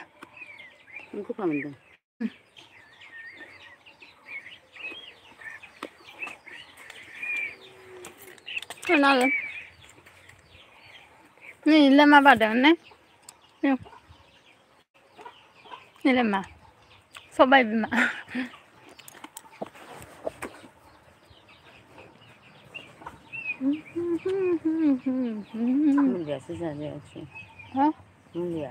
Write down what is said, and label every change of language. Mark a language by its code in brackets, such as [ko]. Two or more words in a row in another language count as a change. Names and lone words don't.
[trp] गोफा मोनदों नालाय Ni lama badan ne? Ni lama. Sobai bima. मुलियासो जाजायासै Ha? मुलिया